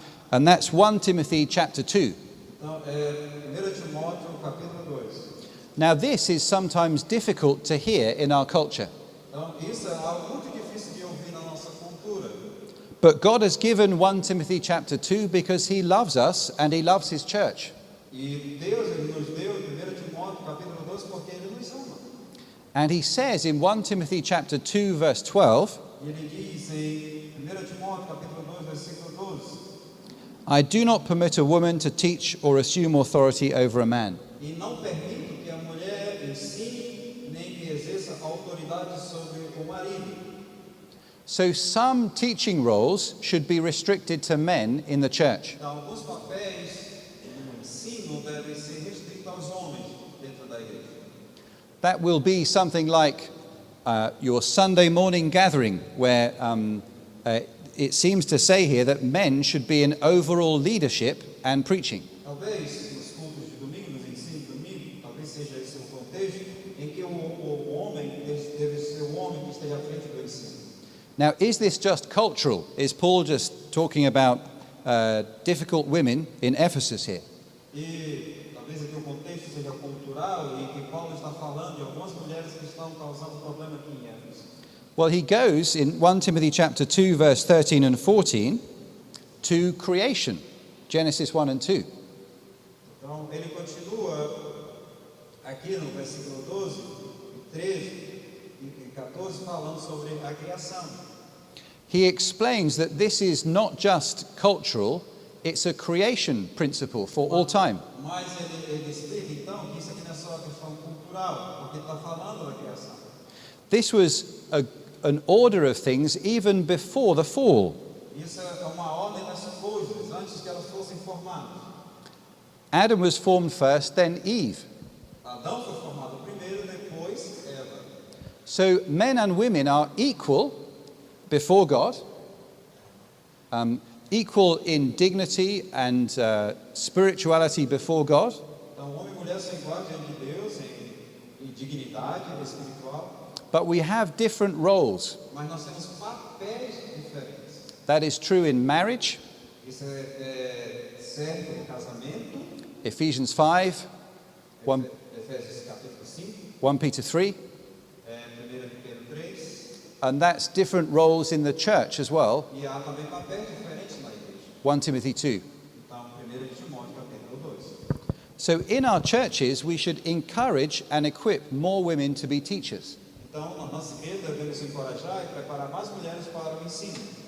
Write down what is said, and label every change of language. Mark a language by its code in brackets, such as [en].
[en] And that's 1 Timothy chapter 2. [pt] Então, 1 Timóteo, capítulo 2. [en] Now this is sometimes difficult to hear in our culture. [pt] Então, isso é algo muito difícil de ouvir na nossa cultura. [en] But God has given 1 Timothy chapter 2 because he loves us and he loves his church. [pt] E Deus ele nos deu 1 Timóteo, capítulo 2, porque Ele nos ama. [en] And he says in 1 Timothy chapter 2 verse 12, [pt] E Ele diz em 1 Timóteo, capítulo 2, versículo 12, [en] I do not permit a woman to teach or assume authority over a man. [pt] e não permito que a mulher ensine nem que exerça autoridade sobre o marido. [en] So some teaching roles should be restricted to men in the church. [pt] Então, alguns papéis no ensino devem ser restritos aos homens dentro da igreja. [en] That will be something like your Sunday morning gathering, where it seems to say here that men should be in overall leadership and preaching. [pt] Talvez nos cultos de domingo, nos ensinos de domingo, talvez seja esse o contexto em que o homem deve ser o homem que esteja à frente do ensino. [en] Now, is this just cultural? Is Paul just talking about difficult women in Ephesus here? [pt] E talvez aqui o contexto seja cultural e que Paulo está falando de algumas mulheres que estão causando problema aqui em Éfeso. [en] Well, he goes in 1 Timothy chapter 2 verse 13 and 14 to creation, Genesis 1 and 2. [pt] Então ele continua aqui no versículo 12, 13 e 14 falando sobre a criação. [en] He explains that this is not just cultural, it's a creation principle for all time. [pt] Mas ele explica então que isso aqui não é só uma questão cultural, porque está falando da criação. [en] This was an order of things even before the fall. [pt] Isso é uma ordem das coisas antes que elas fossem formadas. [en] Adam was formed first, then Eve. [pt] Adão foi formado primeiro, depois Eva. [en] So men and women are equal before God, equal in dignity and spirituality before God. [pt] Então, homem e mulher são iguais diante de Deus em dignidade espiritual, [en] But we have different roles. [pt] mas nós temos papéis diferentes. [en] That is true in marriage, [pt] Isso é certo no casamento, [en] Ephesians 5, 1 [pt] Efésios capítulo 5, [en] 1 Peter 3, [pt] 1 Pedro 3, [en] and that's different roles in the church as well, [pt] e há também papéis diferentes na igreja. [en] 1 Timothy 2. [pt] Então, 1 Timóteo capítulo 2. [en] So in our churches, we should encourage and equip more women to be teachers. [pt] Então, na nossa igreja devemos encorajar e preparar mais mulheres para o ensino.